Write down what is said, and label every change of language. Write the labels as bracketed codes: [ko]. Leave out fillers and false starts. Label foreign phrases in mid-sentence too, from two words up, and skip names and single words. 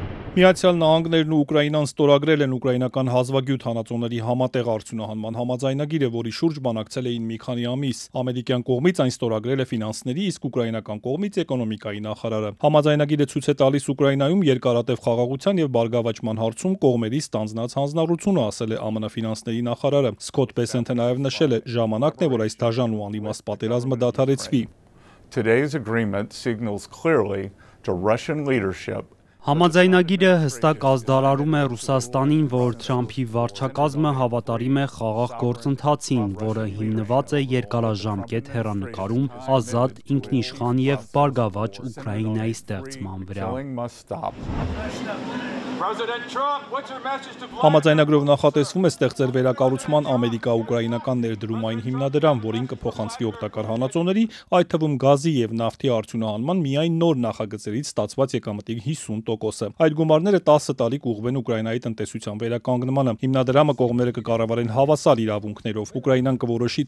[hy] Միացյալ Նահանգներն ու Ուկրաինան ստորագրել են ուկրաինական հազվագյուտ հանածոների համատեղ արդյունահանման համաձայնագիրը, որի շուրջ բանակցել էին մի քանի ամիս։ Ամերիկյան կողմից այն ստորագրել է ֆինանսների, իսկ ուկրաինական կողմից էկոնոմիկայի նախարարը։ Համաձայնագիրը ցույց է տալիս Ուկրաինայում երկարատև խաղաղության եւ բարգավաճման հարցում կողմերի ստանձնած հանձնառությունը, ասել է ԱՄՆ ֆինանսների նախարարը։ Սքոթ Բեսենթը նաեւ նշել է, ժամանակն է, որ այս դաժան ու անիմաստ պատերազմը դադարեցվի։ [en] Today's agreement signals clearly to Russian leadership. [hy] Համաձայնագիրը հստակ ազդարարում է Ռուսաստանին, որ Թրամփի վարչակազմը հավատարիմ է խաղաղ գործընթացին, որը հիմնված է երկարաժամկետ հեռանկարում ազատ, ինքնիշխան եւ բարգավաճ Ուկրաինայի ստեղծման վրա։ Համաձայնագրով նախատեսվում է ստեղծել վերակառուցման ամերիկա-ուկրաինական ներդրումային հիմնադրամ, որին կփոխանցվի օգտակար հանածոների, այդ թվում գազի եւ նավթի արդյունահանման միայն նոր նախագծերից ստացված եկամտի 50%-ը։ Այդ գումարները 10 տարի կուղղվեն Ուկրաինայի տնտեսության վերականգնմանը։ Հիմնադրամը կողմերը կկառավարեն հավասար իրավունքներով։ Ուկրաինան կորոշի,